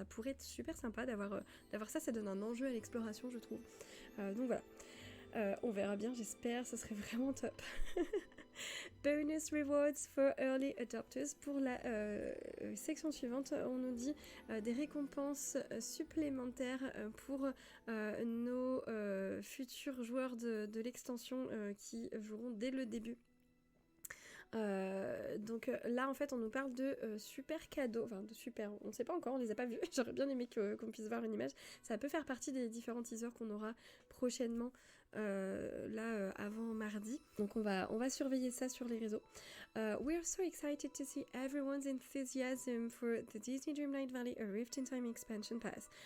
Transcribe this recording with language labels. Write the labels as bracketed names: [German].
[French] Ça pourrait être super sympa d'avoir ça donne un enjeu à l'exploration, je trouve. Donc voilà. On verra bien, j'espère, ce serait vraiment top. [English] Bonus rewards for early adopters. [French] Pour la section suivante, on nous dit des récompenses supplémentaires pour nos futurs joueurs de l'extension qui joueront dès le début Donc là en fait on nous parle de super cadeaux, enfin de super, on ne sait pas encore, on les a pas vus, j'aurais bien aimé qu'on puisse voir une image, ça peut faire partie des différents teasers qu'on aura prochainement avant mardi, donc on va surveiller ça sur les réseaux. [English] We are so excited to see everyone's enthusiasm for the Disney Dreamlight Valley A Rift in Time Expansion Pass.